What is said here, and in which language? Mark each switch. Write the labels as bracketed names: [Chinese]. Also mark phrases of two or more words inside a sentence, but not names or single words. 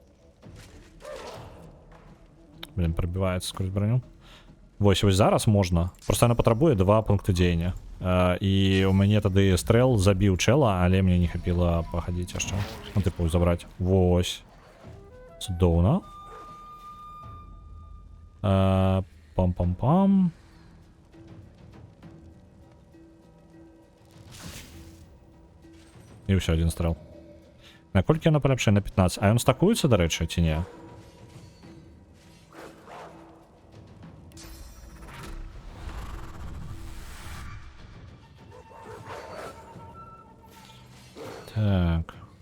[Russian] Блин, пробивается сквозь броню. [Belarusian] Вось зараз можна. Просто она патрабуе 2 пункты дзеяння. І у мяне тады стрэл забіў чэла, але мне не хапіла пахадзіць яшчэ. Ну, тыпу, забраць. Вось. Цудоўна. Пам-пам-пам. І ўсё, 1 стрэл. Наколькі яна паляпшае? На 15. А ён стакуецца, дарэчы, ці не? Так.